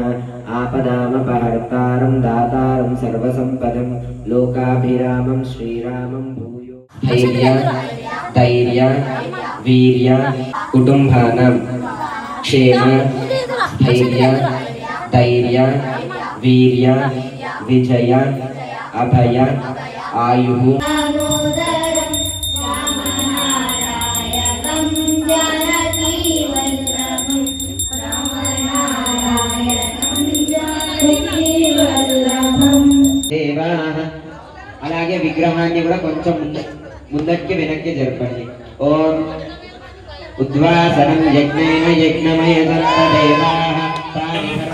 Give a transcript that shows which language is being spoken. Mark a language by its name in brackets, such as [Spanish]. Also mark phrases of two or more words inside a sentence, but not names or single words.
[Sanskrit] आपदामपहर्तारं दातारं सर्वसम्पदं लोकाभिरामं श्रीरामं भूयो धैर्य धैर्य वीर्य कुटुम्बानां क्षेम धैर्य धैर्य वीर्य विजय अभय आयुः [Telugu] దేవాః అలాగే విగ్రహాన్ని కూడా కొంచెం ముందక్కి వెనక్కి జరపండి. [Sanskrit] ఓం ఉద్వాసనం యజ్ఞేన యజ్ఞమయ సర్వదేవాః తాని